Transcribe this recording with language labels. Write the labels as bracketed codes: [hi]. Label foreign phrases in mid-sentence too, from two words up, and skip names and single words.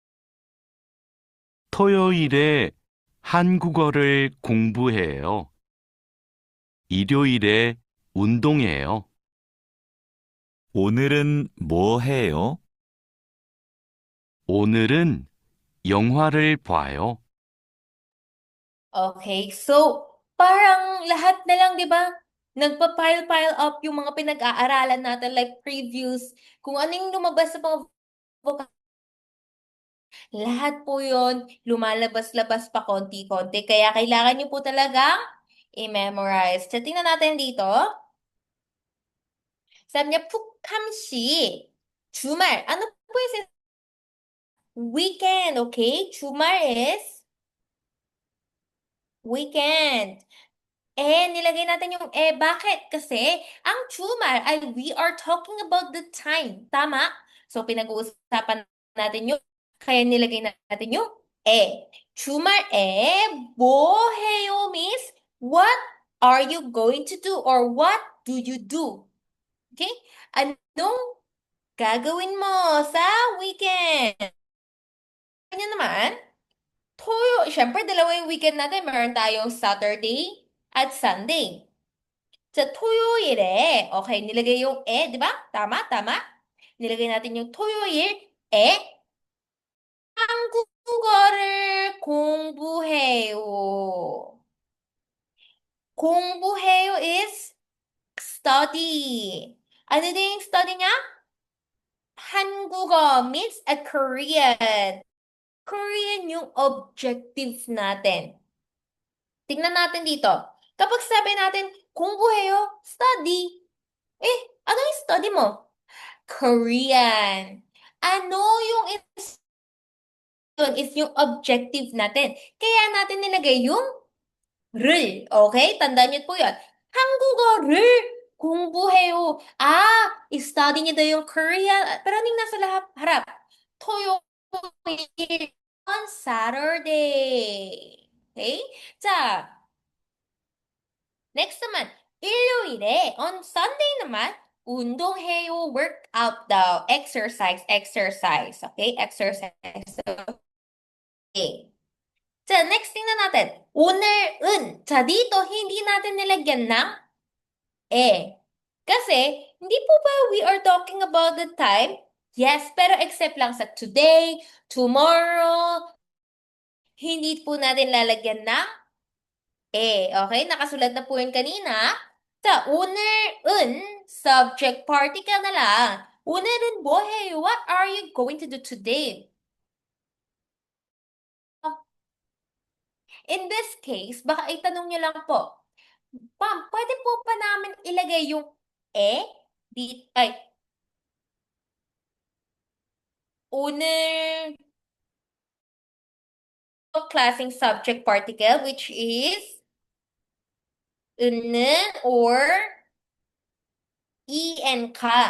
[ko] 토요일에 한국어를 공부해요. 일요일에 운동해요. 오늘은 뭐 해요? 오늘은 영화를 봐요. [tl] Okay, so parang lahat na lang, di ba? Nagpa-pile up yung mga pinag-aaralan natin [en] like previews, [tl] kung ano yung lumabas sa mga lahat po yun, lumalabas-labas pa konti-konti. Kaya kailangan nyo po talagang i-memorize. So, tingnan natin dito. Sabi niya, 푹함시. [ko] 주말. [tl] Ano po yung weekend, okay? [en] 주말 is weekend. [tl] Nilagay natin yung Bakit? Kasi ang jumal ay [en] we are talking about the time. [tl] Tama? So, pinag-uusapan natin yung, kaya nilagay natin yung [ko] Jumal 뭐해요 [en] means what are you going to do or what do you do? [tl] Okay? Anong gagawin mo sa weekend? Kanya naman, syempre dalawa yung weekend natin. Meron tayong Saturday at Sunday. Sa 토요일에, okay, nilagay yung di ba? Tama, tama. Nilagay natin yung 토요일, [ko] 한국어를 공부해요. [en] 공부해요 is study. Ano din yung study niya? 한국어 means a Korean. [tl] Korean yung objectives natin. Tingnan natin dito. Kapag sabi natin, 공부해요, study. Ano yung study mo? Korean. Ano yung is yung objective natin. Kaya natin nilagay yung 를. Okay? Tandaan niyo po yan. [ko] 한국어를 공부해요. [tl] study niyo daw yung Korean. Pero anong nasa harap? [en] 토요일 on Saturday. Okay? [tl] 자, next naman. 일요일에 on Sunday naman, [ko] 운동해요. [en] Workout daw. Exercise, exercise. Okay? Exercise. Okay. [ko] 자, [tl] next tingnan natin. [ko] 오늘은. 자, [tl] dito, hindi natin nilagyan ng eh. Kasi, hindi po ba [en] we are talking about the time? Yes, [tl] pero except lang sa [en] today, tomorrow, [tl] hindi po natin lalagyan ng Okay, nakasulat na po yun kanina. Sa 오늘은 [en] subject particle [tl] na lang. [ko] 오늘은 뭐 해요? [en] What are you going to do today? In this case, [tl] baka itanong nyo lang po, Ma'am, pwede po pa namin ilagay yung ay, 오늘 klaseng [en] subject particle, which is 은 or en [tl] ka.